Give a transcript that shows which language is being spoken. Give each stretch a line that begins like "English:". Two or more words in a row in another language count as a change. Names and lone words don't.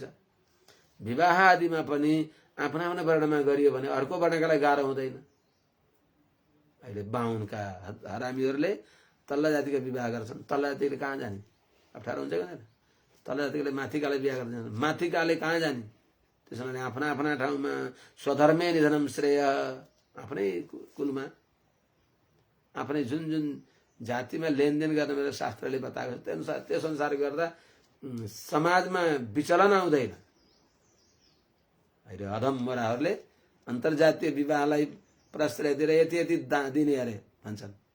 Nepali: विवाह आदिमा पनि आफ्नो आफ्नो वर्णमा गरियो भने अर्को वर्णका लागि गाह्रो हुँदैन। अहिले बाहुनका हरामीहरूले तल्ला जातिका विवाह गर्छन्, तल्ला जातिले कहाँ जाने? अप्ठ्यारो हुन्छ कि तल्ला जातिले माथिकाले विवाह गर्छन्, माथिकाले कहाँ जाने? त्यसो भने आफ्ना आफ्ना ठाउँमा
Sanskrit: स्वधर्मे निधनम श्रेय,
Nepali: आफ्नै कुलमा आफ्नै जुन जुन जातिमा लेनदेन गर्न मेरो शास्त्रले बताएको छ त्यस अनुसार गर्दा समाजमा विचलन आउँदैन। अहिले अधम मोराहरूले अन्तर्जातीय विवाहलाई प्रश्रय दिएर यति यति दिने अरे भन्छन्।